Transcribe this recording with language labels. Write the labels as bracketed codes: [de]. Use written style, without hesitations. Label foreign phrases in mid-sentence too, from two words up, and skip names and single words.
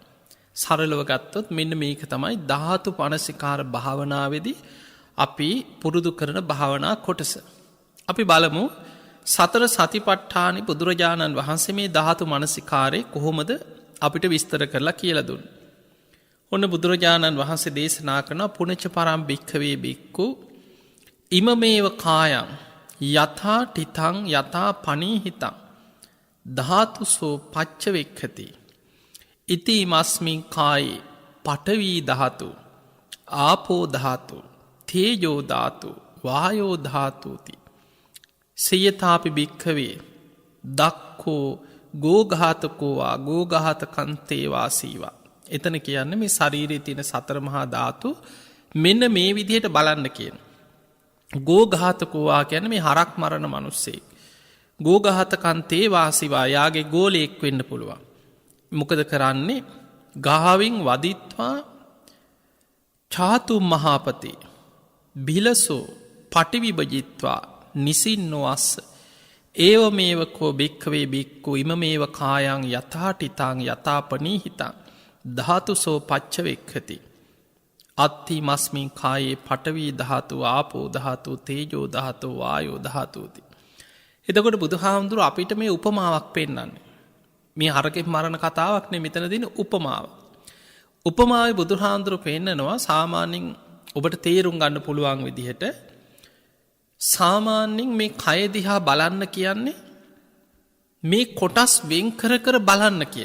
[si] සරලව ගත්තොත් මෙන්න මේක තමයි ධාතු මනසිකාර භාවනාවේදී අපි පුරුදු කරන භාවනා කොටස. අපි බලමු සතර සතිපට්ඨානෙ බුදුරජාණන් වහන්සේ මේ ධාතු මනසිකාරේ කොහොමද අපිට විස්තර කරලා කියලා දුන්නේ. ඔන්න බුදුරජාණන් වහන්සේ දේශනා කරන [pi] පුණජ පරම් භික්ඛවේ භික්ඛු ඉමමේව කායං යථා තිතං යථා පනීහිතං ධාතුසෝ පච්චවෙක්ඛති ඉති මස්මින් කායේ පඨවි ධාතු ආපෝ ධාතු තේජෝ ධාතු වායෝ ධාතුති සියතාපි භික්ඛවේ දක්ඛෝ ගෝඝාතකෝ වා ගෝඝාතකන්තේ වාසීවා. [si] එතන කියන්නේ මේ ශරීරයේ තියෙන සතර මහා ධාතු මෙන්න මේ විදිහට බලන්න කියන. [pi] ගෝඝාතකෝ වා [si] කියන්නේ මේ හරක් මරන මිනිස්සෙක්. [pi] ගෝඝාතකන්තේ වාසීවා [si] යාගේ ගෝලයක් වෙන්න පුළුවන්. මොකද කරන්නේ? [pi] ගාවින් වදිත්වා ඡාතු මහපති බිලසෝ පටිවිභජිත්වා නිසින්නෝස්ස ඒව මේවකෝ භික්ඛවේ භික්ඛු ඉමමේව කායං යථාටිතං යථාපනීහිතං ධාතුසෝ පච්චවෙක්ඛති අත්ති මස්මින් කායේ පඨවි ධාතු ආපෝ ධාතු තේජෝ ධාතු වායෝ ධාතුති. [si] එතකොට බුදුහාමුදුරුවෝ අපිට මේ උපමාවක් පෙන්නන්නේ. මේ හරකෙක් මරණ කතාවක් නෙමෙයි මෙතන දෙන උපමාව. උපමාවේ බුදුහාමුදුරුවෝ පෙන්නනවා සාමාන්‍යයෙන් ඔබට තේරුම් ගන්න පුළුවන් විදිහට සාමාන්‍යයෙන් මේ කය දිහා බලන්න කියන්නේ මේ කොටස් වෙන් කර බලන්න කියන.